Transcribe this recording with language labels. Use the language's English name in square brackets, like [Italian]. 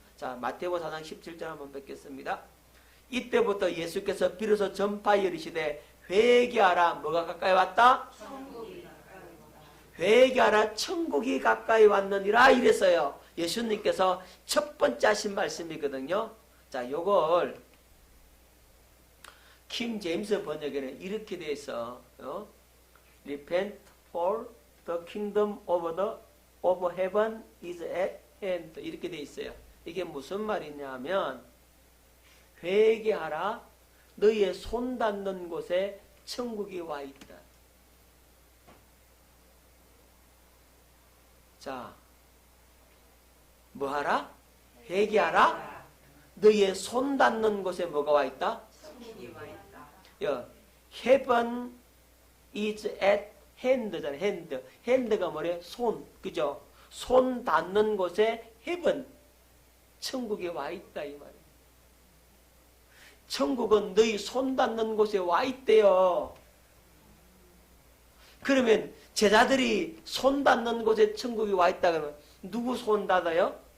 [Korean] 자, 마태복음 4장 17절 한번 뵙겠습니다. 이때부터 예수께서 비로소 전파하여 이르시되 회개하라, 뭐가 가까이 왔다? 천국이 가까이 왔다. 회개하라, 천국이 가까이 왔느니라 이랬어요. 예수님께서 첫 번째 하신 말씀이거든요. 자, 요걸 킹 제임스 번역에는 이렇게 돼 있어. [English] Repent for the kingdom of heaven is at hand. [Korean] 이렇게 돼 있어요. 이게 무슨 말이냐면 회개하라, 너희의 손 닿는 곳에 천국이 와 있다. 자, 뭐하라? 회개하라. 너희의 손 닿는 곳에 뭐가 와 있다? 천국이 와 있다. [English] Heaven is at hand잖아. [Korean] hand. hand가 뭐래? 손. 그죠? 손 닿는 곳에 heaven. 천국에 와 있다 이 말이에요. 천국은 너희 손 닿는 곳에 와 있대요. 그러면 제자들이 손 닿는 곳에 천국이 와 있다 그러면 누구 손 닿아요?